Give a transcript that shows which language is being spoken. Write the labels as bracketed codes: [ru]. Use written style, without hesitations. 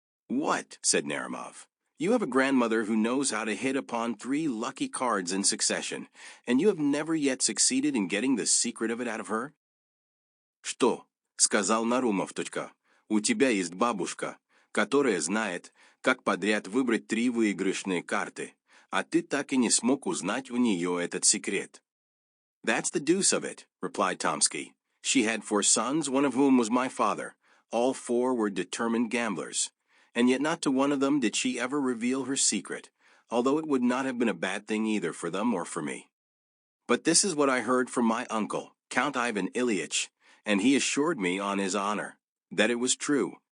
[en] What, said Naramov. You have a grandmother who knows how to hit upon 3 lucky cards in succession, and you have never yet succeeded in getting the secret of it out of her? [ru] Что, сказал Нарумов, у тебя есть бабушка, которая знает, как подряд выбрать 3 выигрышные карты, а ты так и не смог узнать у нее этот секрет. [en] That's the deuce of it, replied Tomsky. She had 4 sons, one of whom was my father. All 4 were determined gamblers. And yet not to one of them did she ever reveal her secret, although it would not have been a bad thing either for them or for me. But this is what I heard from my uncle, Count Ivan Ilyich, and he assured me on his honor that it was true.